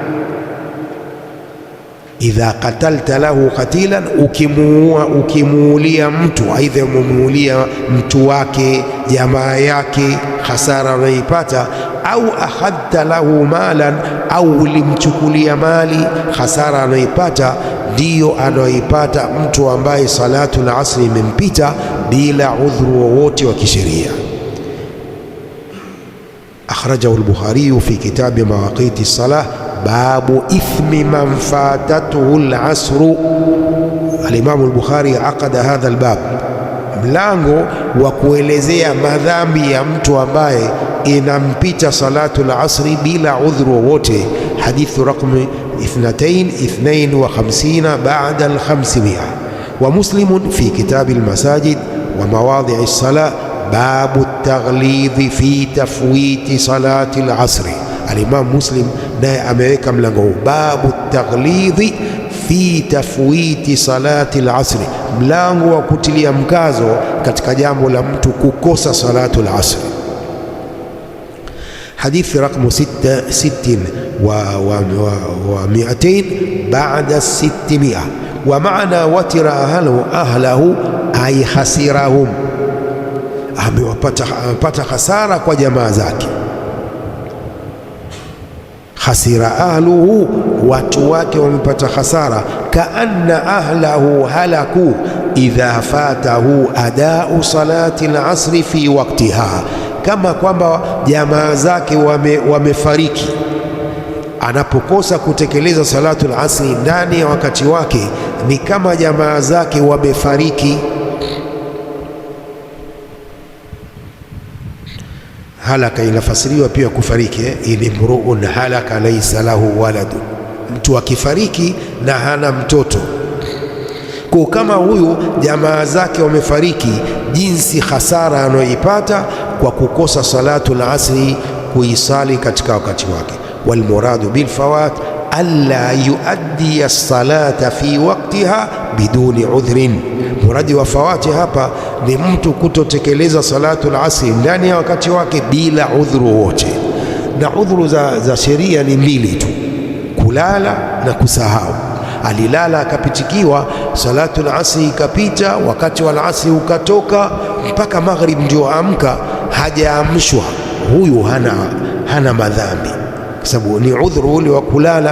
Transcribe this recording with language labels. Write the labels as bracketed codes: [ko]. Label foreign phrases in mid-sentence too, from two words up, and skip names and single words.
[ar] إذا قتلت له قتيلا, [sw] ukimuulia mtu, aidha umuulia mtu wake, jamaa yake, hasara anaipata, au [ar] أخذت له مالا, [sw] au ulimchukulia mali, hasara anaipata, ndiyo anaipata mtu ambaye [ar] صلاة العصر [sw] imempita bila udhuru wowote wa kisheria. [ar] أخرجه البخاري في كتاب مواقيت الصلاة باب إثم من فاتته العصر. الإمام البخاري عقد هذا الباب, [sw] mlango wa kuelezea madhambi ya mtu ambaye inampita [ar] صلاة العصر [sw] bila udhuru wowote. [ar] حديث رقم 252 بعد الـ500. ومسلم في كتاب المساجد ومواضع الصلاة باب التغليظ في تفويت صلاة العصر. [sw] Al-Imam Muslim naye ameweka mlango huu, [ar] باب التغليظ في تفويت صلاة العصر, [sw] mlango wa kutilia mkazo katika jambo la mtu kukosa [ar] صلاة العصر. حديث رقم 6 و200 بعد 600. ومعنى وتر أهله أي خسرهم، [sw] amepata hasara kwa jamaa zake. [ar] خسر أهله, [sw] watu wake wamepata hasara. [ar] كأن أهله هلكوا، إذا فاته أداء صلاة العصر في وقتها, [sw] kama kwamba jamaa zake wamefariki, anapokosa kutekeleza [ar] صلاة العصر [sw] ndani ya wakati wake ni kama jamaa zake wamefariki. Halaka inafasiriwa pia kufariki, [ar] إن امرؤ هلك ليس له ولد, [sw] mtu akifariki na hana mtoto. Kwa kama huyu jamaa zake wamefariki, jinsi hasara anayoipata kwa kukosa [ar] صلاة العصر [sw] kuisali katika wakati wake. [ar] والمراد بالفوات ألا يؤدي الصلاة في وقتها بدون عذر, [sw] muradi wa fawati hapa ni mtu kutotekeleza [ar] صلاة العصر [sw] ndani ya wakati wake bila udhuru wote. Na udhuru za sheria ni mbili tu, kulala na kusahau. Alilala akapitikiwa, [ar] صلاة العصر [sw] ikapita, wakati wa al-asri ukatoka, mpaka maghrib ndio amka, hajaamshwa, huyu hana madhambi, kwa sababu ni udhuru ule wa kulala.